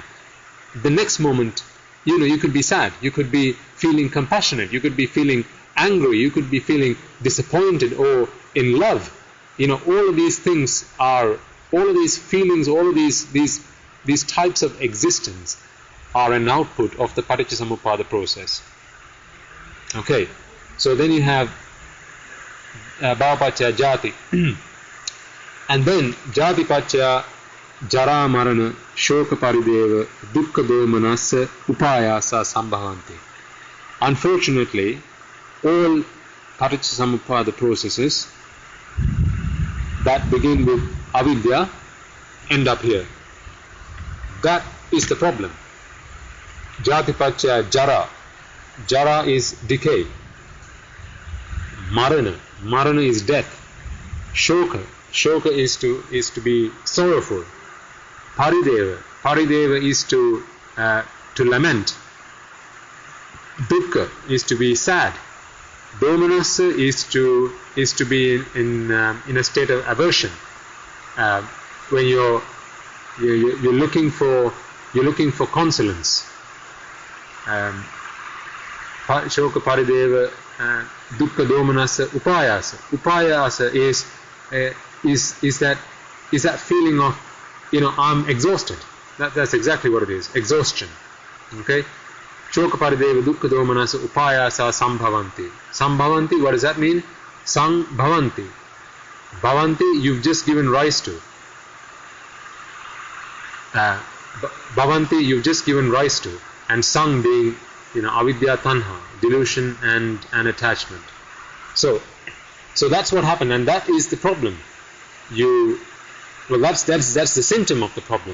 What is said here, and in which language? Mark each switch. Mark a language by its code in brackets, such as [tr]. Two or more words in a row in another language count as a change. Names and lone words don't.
[en] The next moment, you could be sad, you could be feeling compassionate, you could be feeling angry, you could be feeling disappointed or in love. All of these things are, all of these feelings, all of these types of existence are an output of the paticcasamuppada process. Okay, so then you have [pi] bhava-paccaya jati, [en] and then [pi] jati-paccaya jara marana shoka parideva dukkha domanassa upayasa sambhavanti. [en] Unfortunately, all paticcasamuppada processes that begin with avidya end up here. That is the problem. [pi] Jati-paccaya jara. [en] Jara is decay. Marana is death. Shoka is to be sorrowful. Parideva is to lament. Dukkha is to be sad. Domanassa is to be in a state of aversion. When you're looking for consolence. [pi] Shoka parideva dukkha domanassa upayasa. [en] Upayasa is that feeling of I'm exhausted. That's exactly what it is. Exhaustion. Okay. [pi] Shoka parideva dukkha domanassa upayasa sambhavanti. [en] Sambhavanti, what does that mean? Sambhavanti. Bhavanti, you've just given rise to. Bhavanti, you've just given rise to. And sang being, [pi] avidya tanha, [en] delusion and attachment. So that's what happened, and that is the problem. That's the symptom of the problem.